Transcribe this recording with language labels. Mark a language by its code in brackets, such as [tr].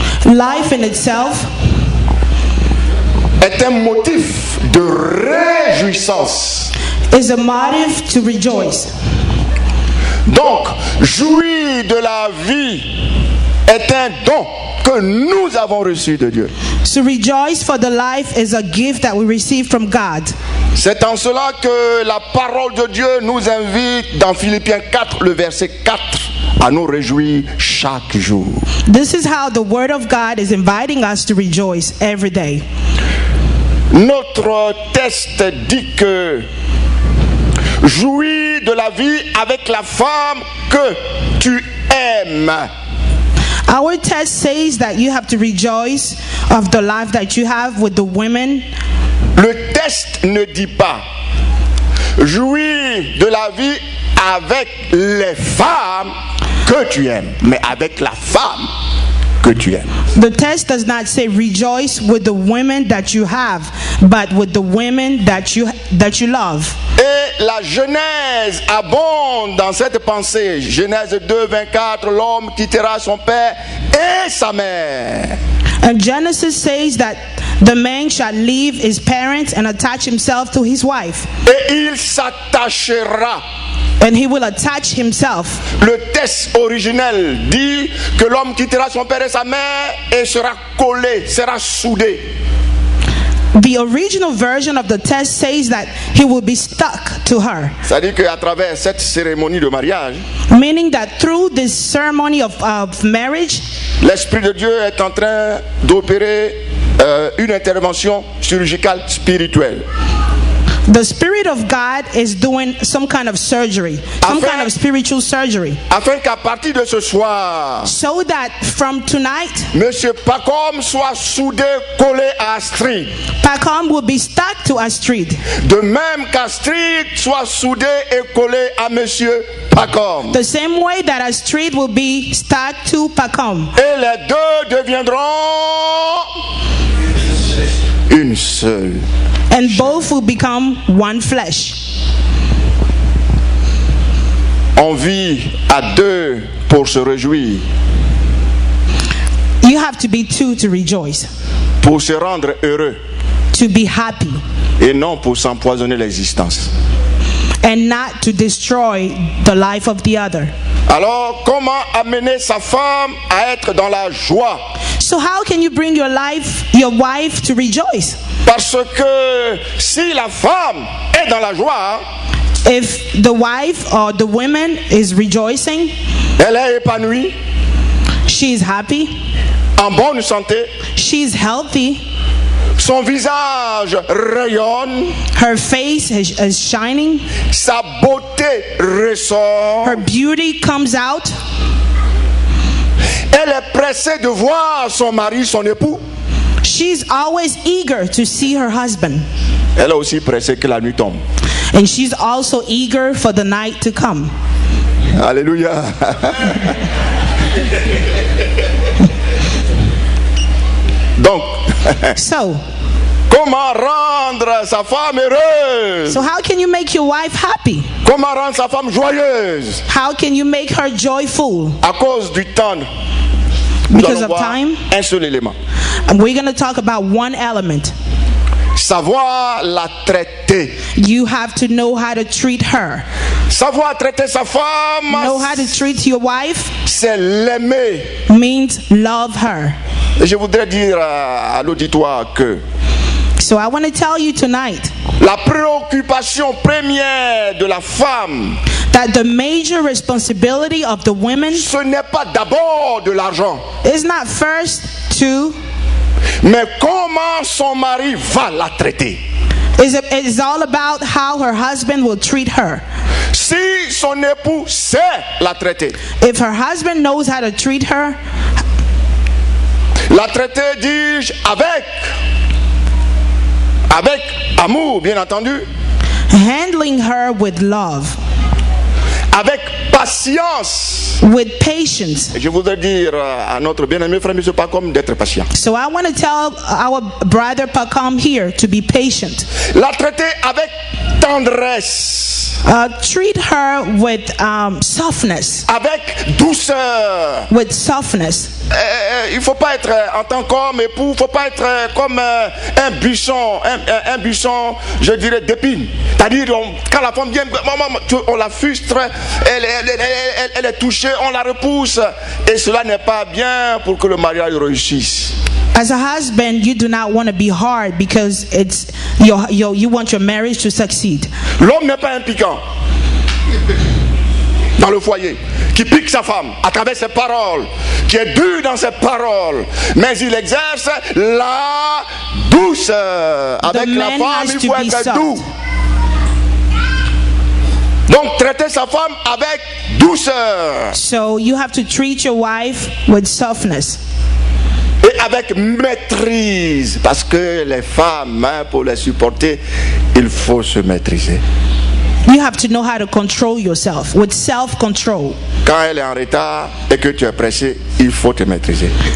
[en] life in itself, [fr] est un motif de réjouissance. [en] Is a motive to rejoice. [fr] Donc, jouir de la vie est un don que nous avons reçu de Dieu. [en] To rejoice for the life is a gift that we receive from God. [fr] C'est en cela que la parole de Dieu nous invite dans Philippiens 4, le verset 4, à nous réjouir chaque jour. [en] This is how the word of God is inviting us to rejoice every day. [fr] Notre texte dit que jouis de la vie avec la femme que tu aimes. [en] Our text says that you have to rejoice of the life that you have with the women. [fr] Le texte ne dit pas jouis de la vie avec les femmes que tu aimes, mais avec la femme que tu aimes. [en] The text does not say rejoice with the women that you have, but with the women that you love. [fr] Et la Genèse abonde dans cette pensée. Genèse 2, 24, l'homme quittera son père et sa mère. [en] And Genesis says that the man shall leave his parents and attach himself to his wife. [fr] Et il s'attachera. [en] And he will attach himself. [fr] Le texte originel dit que l'homme quittera son père et sa mère et sera collé, sera soudé. [en] The original version of the text says that he will be stuck to her. [fr] C'est-à-dire qu'à travers cette cérémonie de mariage, [en] meaning that through this ceremony of marriage, [fr] l'Esprit de Dieu est en train d'opérer une intervention chirurgicale spirituelle. [en] The Spirit of God is doing some kind of surgery, some kind of spiritual surgery. [fr] Afin qu'à partir de ce soir, [en] so that from tonight, [fr] Monsieur Pacom soit soudé, collé à Astrid. [en] Pacom will be stuck to Astrid. [fr] De même qu'Astrid soit soudé et collé à Monsieur Pacom. [en] The same way that Astrid will be stuck to Pacom. [fr] Et les deux deviendront une seule. [en] And both will become one flesh. [fr] On vit à deux pour se réjouir. [en] You have to be two to rejoice. [fr] Pour se rendre heureux. [en] To be happy. [fr] Et non pour s'empoisonner l'existence. [en] And not to destroy the life of the other. [fr] Alors, comment amener sa femme à être dans la joie? [en] So how can you bring your wife to rejoice? [fr] Parce que si la femme est dans la joie, [en] if the wife or the woman is rejoicing, [fr] elle est épanouie, [en] she is happy, [fr] en bonne santé, [en] she is healthy, [fr] son visage rayonne, [en] her face is shining, [fr] sa beauté ressort, [en] her beauty comes out, [fr] elle est pressée de voir son mari, son époux. [en] She's always eager to see her husband. [fr] Elle est aussi pressée que la nuit tombe. And she's also eager for the night to come. Alléluia. Donc, comment rendre sa femme heureuse? [en] So how can you make your wife happy? [fr] Comment rendre sa femme joyeuse? [en] How can you make her joyful? [fr] À cause du temps. [en] Because of time, [fr] un seul élément. [en] And we're going to talk about one element. [fr] Savoir la traiter. [en] You have to know how to treat her. [fr] Savoir traiter sa femme. [en] Know how to treat your wife. [fr] C'est l'aimer. [en] Means love her. [fr] Et je voudrais dire à l'auditoire que. [en] So I want to tell you tonight. [fr] La préoccupation première de la femme. [en] That the major responsibility of the women. [fr] Ce n'est pas d'abord de l'argent. [en] Is not first to. [fr] Mais comment son mari va la traiter? [en] It's all about how her husband will treat her. [fr] Si son époux sait la traiter. [en] If her husband knows how to treat her. [fr] La traiter, dis-je, avec amour, bien entendu. [en] Handling her with love. [fr] Avec patience. [en] With patience. [fr] Je voudrais dire à notre bien-aimé frère M. Pacom d'être patient. [en] So I want to tell our brother Pacom here to be patient. [fr] La traiter avec tendresse. [en] Treat her with softness. [fr] Avec douceur. [en] With softness. [fr] Il ne faut pas être en tant qu'homme époux, il ne faut pas être comme un buisson, je dirais d'épines. C'est-à-dire quand la femme vient, on la frustre, elle est touchée, on la repousse, et cela n'est pas bien pour que le mariage réussisse. [en] As a husband, you do not want to be hard because it's you want your marriage to succeed. [fr] L'homme n'est pas un piquant dans le foyer, qui pique sa femme à travers ses paroles, qui est dur dans ses paroles, mais il exerce la douceur. Avec la femme, il faut être doux. Donc traiter sa femme avec douceur. [en] So you have to treat your wife with softness. [fr] Et avec maîtrise, parce que les femmes, pour les supporter, il faut se maîtriser. [en] You have to know how to control yourself with self-control. [fr] Quand elle est en retard et que tu es pressé, il faut te maîtriser.